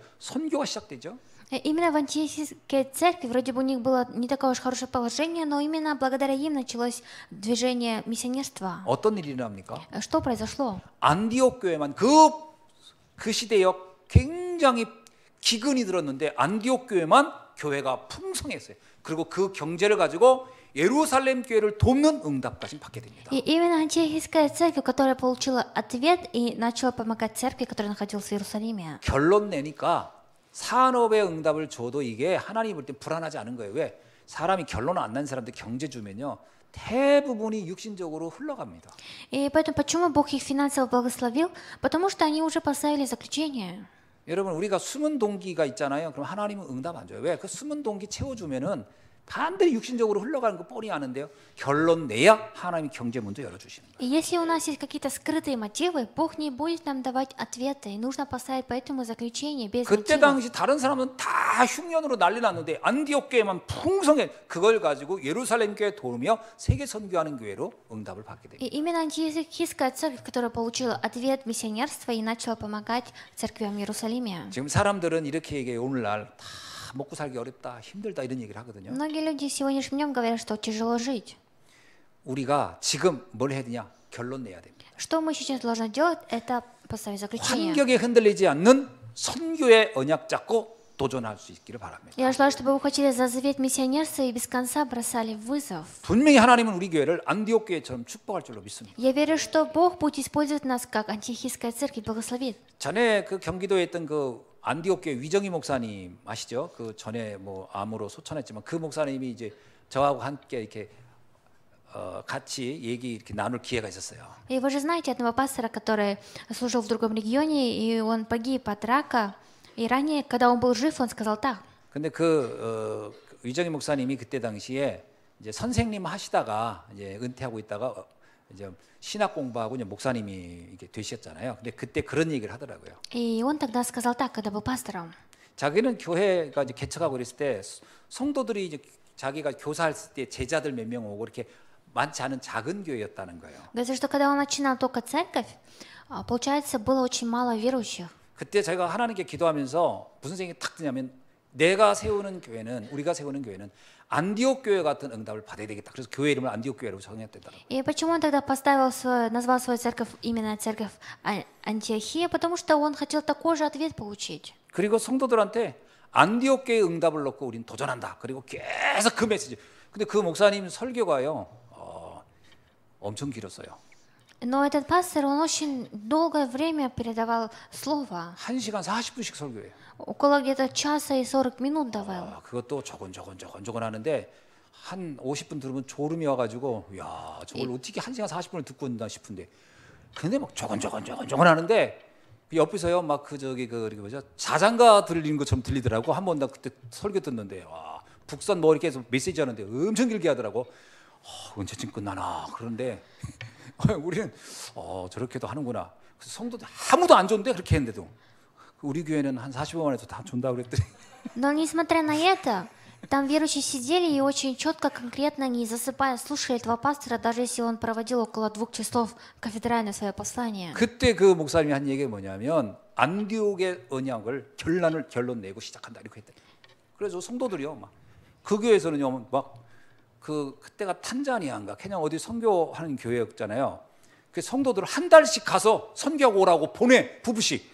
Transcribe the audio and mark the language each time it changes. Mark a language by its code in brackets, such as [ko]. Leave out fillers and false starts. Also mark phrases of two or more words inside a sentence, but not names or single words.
[ko] 선교가 시작되죠. [ru] Именно в Антиохийской церкви вроде бы у них было не такое уж хорошее положение, но именно благодаря им началось движение миссионерства. [ko] 어떤 일이 일어납니까? [ru] Что произошло? [ko] 안디옥 교회만 그 시대에 굉장히 기근이 들었는데 안디옥 교회만 교회가 풍성했어요. 그리고 그 경제를 가지고 예루살렘 교회를 돕는 응답까지 받게 됩니다. [ru] И именно Антиохийская церковь, которая получила ответ и начала помогать церкви, которая находилась в Иерусалиме. [ko] 결론 내니까 산업의 응답을 줘도 이게 하나님 볼 때 불안하지 않은 거예요. 왜? 사람이 결론 안 난 사람들 경제 주면요. 대부분이 육신적으로 흘러갑니다. [ru] И поэтому почему Бог их финансово благословил? Потому что они уже поставили заключение. [ko] 여러분 우리가 숨은 동기가 있잖아요. 그럼 하나님은 응답 안 줘요. 왜? 그 숨은 동기 채워주면은 반드시 육신적으로 흘러가는 거 뻔히 아는데요. 결론 내야 하나님이 경제 문도 열어주시는 거예요. [ru] И если у нас есть какие-то скрытые мотивы, Бог не будет нам давать ответы. И нужно поставить по этому заключение без 그때 мотивов. [ko] 당시 다른 사람은 다 흉년으로 난리 났는데 안디옥 교회만 풍성해. 그걸 가지고 예루살렘 교회 도우며 세계 선교하는 교회로 응답을 받게 됩니다. [ru] И именно Антиохийская церковь, которая получила ответ миссионерства и начала помогать церквям в Иерусалиме. [ko] 지금 사람들은 이렇게 얘기해요. 오늘날 다 먹고 살기 어렵다, 힘들다 이런 얘기를 하거든요. [ru] Многие люди сегодняшним днем говорят, что тяжело жить. [ko] 우리가 지금 뭘 해야 되냐? 결론 내야 됩니다. [ru] Что мы сейчас должны делать, это поставить заключение. [ko] 환경에 흔들리지 않는 선교의 언약 잡고 도전할 수 있기를 바랍니다. [ru] Я желаю, чтобы вы хотели за завет миссионерства и без конца бросали вызов. [ko] 분명히 하나님은 우리 교회를 안디옥 교회처럼 축복할 줄로 믿습니다. [ru] Я верю, что Бог будет использовать нас как антиохийская церковь, благословит. [ko] 전에 그 경기도에 있던 그 안디옥 교회 위정희 목사님 아시죠? 그 전에 뭐 암으로 소천했지만 그 목사님이 이제 저하고 함께 이렇게 같이 얘기 이렇게 나눌 기회가 있었어요. [ru] И вы же знаете одного пастора, который служил в другом регионе, и он погиб от рака. И ранее, когда он был жив, он сказал так. [ko] 근데 그 위정희 목사님이 그때 당시에 이제 선생님 하시다가 이제 은퇴하고 있다가 이제 신학 공부하고 이제 목사님이 이게 되셨잖아요. 근데 그때 그런 얘기를 하더라고요. [ru] И он тогда сказал так, когда был пастором. [ko] 자기는 교회가 이제 개척하고 그랬을 때 성도들이 이제 자기가 교사했을 때 제자들 몇 명 오고 이렇게 많지 않은 작은 교회였다는 거예요. [ru] Говорится, что когда он начинал только церковь, получается, было очень мало верующих. [ko] 그때 제가 하나님께 기도하면서 무슨 생각이 탁 드냐면 내가 세우는 교회는 우리가 세우는 교회는 안디옥 교회 같은 응답을 받아야 되겠다. 그래서 교회 이름을 안디옥 교회라고 정했다더라고요. [ru] И почему он тогда назвал свою церковь именно церковь Антиохия? Потому что он хотел такой же ответ получить. [ko] 그리고 성도들한테 안디옥 교회 응답을 놓고 우린 도전한다. 그리고 계속 그 메시지. 근데 그 목사님 설교가요. 엄청 길었어요. [ru] Но этот пастор, он очень долгое время передавал слово. [ko] 1시간 40분씩 설교해요. [ru] Около где-то часа и 40 минут давал. [ko] 그것도 조곤조곤 하는데 한 50분 들으면 졸음이 와가지고 야 저걸 어떻게 1시간 40분을 듣고 있나 싶은데 근데 막 조곤조곤 하는데 옆에서요 막 그 뭐죠 자장가 들리는 것처럼 들리더라고. 한 번 나 그때 설교 듣는데 와 북선 뭐 이렇게 해서 메시지 하는데 엄청 길게 하더라고. 언제쯤 끝나나 그런데 우리는 저렇게도 하는구나. 그래서 성도들 아무도 안 좋은데 그렇게 했는데도 우리 교회는 한 45만 원에서 다 준다 그랬더니. [ru] Но несмотря на это, там верующие сидели и очень четко, конкретно, не засыпая, слушали этого пастора, даже если он проводил около 2 часов кафедральное свое послание. [ko] 그때 그 목사님이 한 얘기가 뭐냐면 안디옥의 언약을 결론 내고 시작한다 이렇게 했대. 그래서 성도들이요 막 그 교회에서는요 막 그때가 탄자니아인가 케냐 어디 선교하는 교회였잖아요. 그 성도들을 한 달씩 가서 선교하고 오라고 보내 부부씩.